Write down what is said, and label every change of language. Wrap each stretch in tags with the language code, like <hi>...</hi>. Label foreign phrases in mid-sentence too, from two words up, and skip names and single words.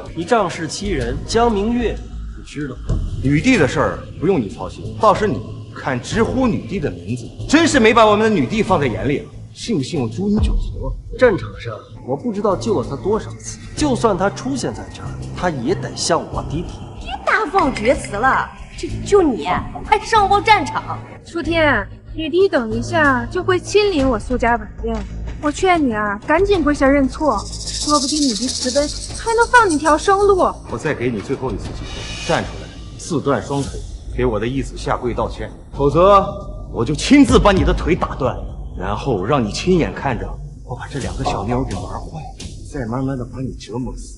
<zh>你仗勢欺人，江明月，你知道嗎？女帝的事兒不用你操心，倒是你看直呼女帝的名字，真是沒把我們的女帝放在眼裡了。信不信我誅你9族？戰場上我不知道救了他多少次，就算他出現在這兒，他也得向我低頭。別大放厥詞了。就你還上報戰場？楚天，女帝等一下就會親臨我蘇家晚宴，我勸你啊，趕緊跪下認錯，說不定女帝慈悲，還能放你條生路。我再給你最後一次機會，站出來，自斷雙腿，給我的義子下跪道歉，否則我就親自把你的腿打斷，然後讓你親眼看着我把這2個小妞給玩壞，再慢慢的把你折磨死。</zh>